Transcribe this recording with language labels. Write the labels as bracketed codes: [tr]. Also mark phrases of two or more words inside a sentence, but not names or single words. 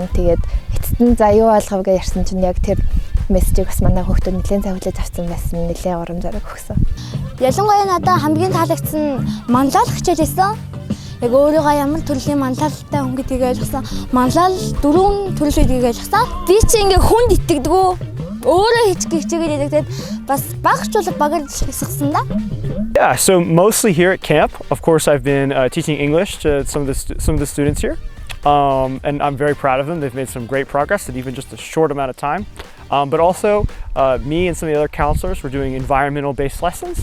[mn] Тэгээд эцэст нь за юу ойлгов гэж ярьсан чинь яг тэр мессежийг бас манай хүүхдүүд нэлээд сайн хүлээж авсан байсан, нэлээд урам зориг өгсөн. Ялангуяа надад хамгийн таалагдсан манлайлах хичээл байсан. Яг өөрийгөө ямар төрлийн манлайлалтай хүн гэдгийг ойлгосон. Манлал 4 төрөл гэдгийг ойлгосон. Би чи ингээ хүнд итгэдэггүй. [en] Yeah, so mostly here at camp. Of course, I've been teaching English to some of the students here, and I'm very proud of them. They've made some great progress in even just a short amount of time. But also, me and some of the other counselors were doing environmental-based lessons.